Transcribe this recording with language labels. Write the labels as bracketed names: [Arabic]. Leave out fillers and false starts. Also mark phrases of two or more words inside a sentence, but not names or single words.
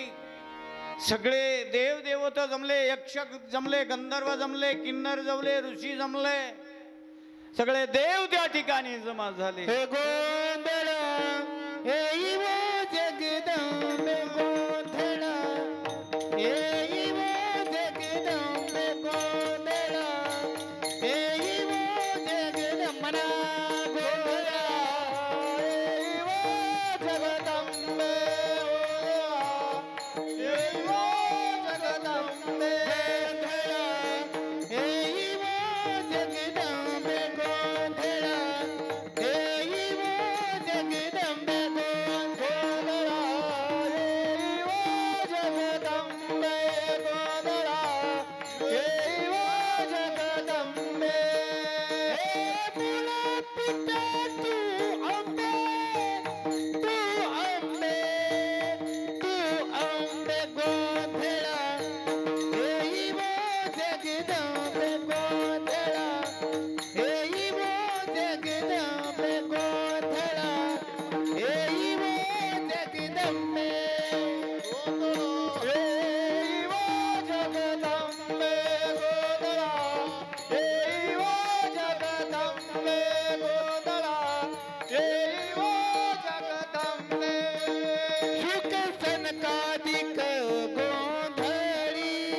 [Marathi] सगळे देवदेवता जमले, यक्ष जमले, गंधर्व जमले, किन्नर जमले, ऋषी जमले, सगळे देव त्या ठिकाणी जमा झाले. हे गोंधळ हे वो जगदंबे गोंधळ, हे वो जगदंबे गोंधळ, हे वो जगदंबना गोंधळ, हे वो जगदंबे, हे वो जगदंबे गोंधळ, हे वो जगदंबे गोंधळ, हे वो जगदंबे गोंधळ, हे वो जगदंबे गोंधळ, हे वो जगदंबे. हे मुला पिता तू अंबे, तू अंबे, तू अंबे गोंधळ, हे वो जगदंबे गोंधळ, हे वो जगदंबे गोंधळ, हे वो जगदंबे, हे वो जगदंबे गोंधळ, हे वो जगदंबे गोंधळ, हे वो जगदंबे. शुक सनकादिक गोंधळी,